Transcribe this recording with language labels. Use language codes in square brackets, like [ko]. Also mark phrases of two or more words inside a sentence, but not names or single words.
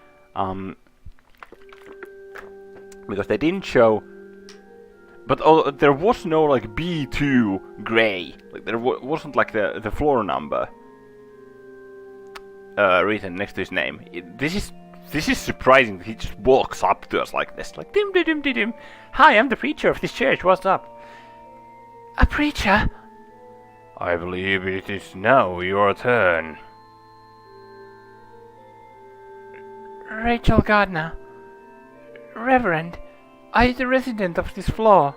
[en] Because they didn't show... But there was no like B2 Grey. Like there wasn't like the floor number written next to his name. This is surprising that he just walks up to us like this, like dim dim dim dim dim. Hi, I'm the preacher of this church. What's up? A preacher? I believe it is now your turn. Rachel Gardner. Reverend, are you the resident of this floor?